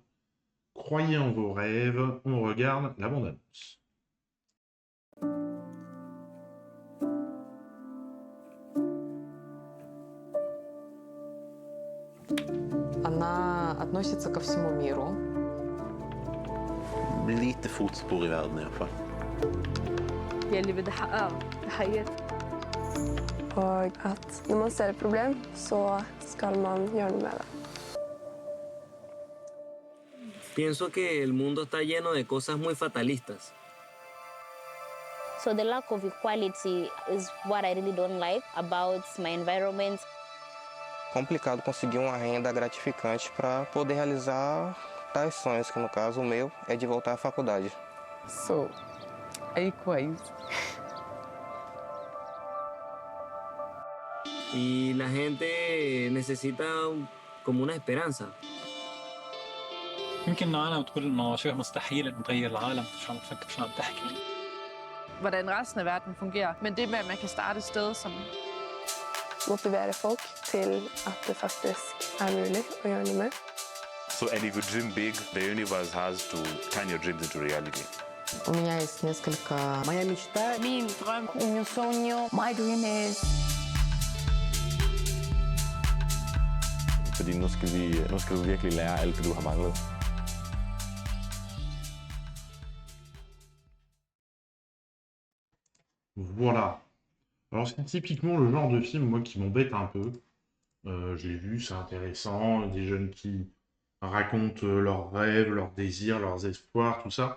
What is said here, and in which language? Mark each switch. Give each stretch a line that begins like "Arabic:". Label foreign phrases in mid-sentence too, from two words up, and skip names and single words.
French: Croyez en vos rêves, on regarde la bande-annonce.
Russian: Она относится ко всему миру.
Swedish: Lite fotspår i världen i alla fall.
Arabic: يلي بدي أحققه بحياتي.
Norwegian: Og at når man ser et problem, så skal man gjøre noe med det.
Spanish: Pienso que el mundo está lleno de cosas muy fatalistas.
English: So the lack of equality is what I really don't like about my environment.
Portuguese: Complicado conseguir uma renda gratificante para poder realizar tais sonhos, que no caso o meu é de voltar à faculdade. So, hay quase.
Spanish: Y la gente necesita como una esperanza.
Arabic: يمكن إنه أنا بتقول إنه شبه مستحيل إنه نغير العالم. شو عم تفكر شو عم تحكي؟
Danish: Hvordan resten af verden fungerer, men det med, at man kan starte et sted, som
Norwegian: Motivere folk til at det faktisk er mulig å gjøre noe med.
English: So, and if you dream big, the universe has to turn your dreams into reality.
Russian: У меня есть несколько... Моя мечта.
Danish: min drøm.
Spanish: Un sueño.
English: My dream is...
Danish: Fordi nu skal du virkelig lære alt det, du har manglet.
French: Voilà. Alors c'est typiquement le genre de film, moi, qui m'embête un peu. Je l'ai vu, c'est intéressant. Des jeunes qui racontent leurs rêves, leurs désirs, leurs espoirs, tout ça.